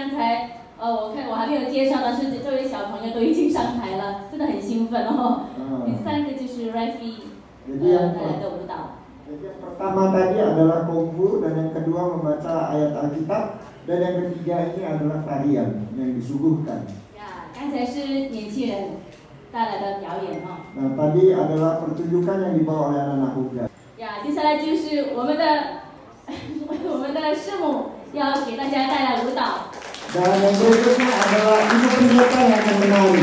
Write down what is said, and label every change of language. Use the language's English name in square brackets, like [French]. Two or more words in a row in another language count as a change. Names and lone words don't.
[Chinese] 才我看我还没有介绍的是这位小朋友都已经上台了，真的很兴奋哦。第三个就是 Raffi 带来的舞蹈。 [Indonesian] Jadi yang pertama tadi adalah kungfu dan yang kedua membaca ayat Alkitab dan yang ketiga ini adalah tarian yang disuguhkan. [Chinese] 呀，刚才是年轻人带来的表演哦。 [Indonesian] Nah, tadi adalah pertunjukan yang dibawa oleh anak-anak muda. [Chinese] 呀，接下来就是我们的师母要给大家带来舞蹈。 [Indonesian] Dan yang berikutnya adalah ibu pendeta yang akan menari.